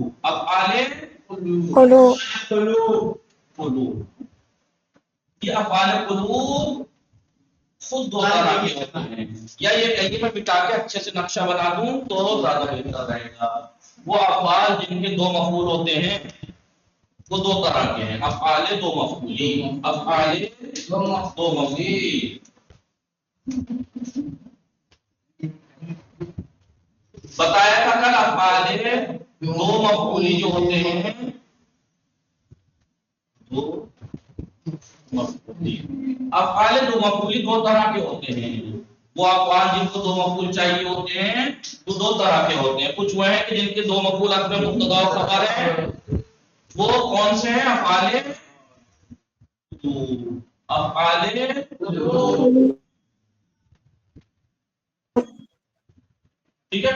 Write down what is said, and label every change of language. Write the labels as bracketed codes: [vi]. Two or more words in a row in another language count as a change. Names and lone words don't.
[ur] افعال قلوب یہ افعال قلوب خود دو طرح کے ہوتے ہیں. یا یہ کہیے میں مٹا کے اچھے سے نقشہ بنا دوں تو زیادہ بہتر رہے گا. وہ افعال جن کے دو مفعول ہوتے ہیں وہ دو طرح کے ہیں، افعال دو مفعولی، افعال دو مفعولی۔ بتایا تھا کل افعال دو مفعولی جو ہوتے ہیں، دو مفعولی، افعال دو مفعولی دو طرح کے ہوتے ہیں۔ وہ افعال جن کو دو مفعول چاہیے ہوتے ہیں وہ دو طرح کے ہوتے ہیں، کچھ وہ ہیں کہ جن کے دو مفعول اصل میں مبتدا و خبر ہے، وہ کون سے ہیں؟ افعال ٹھیک ہے۔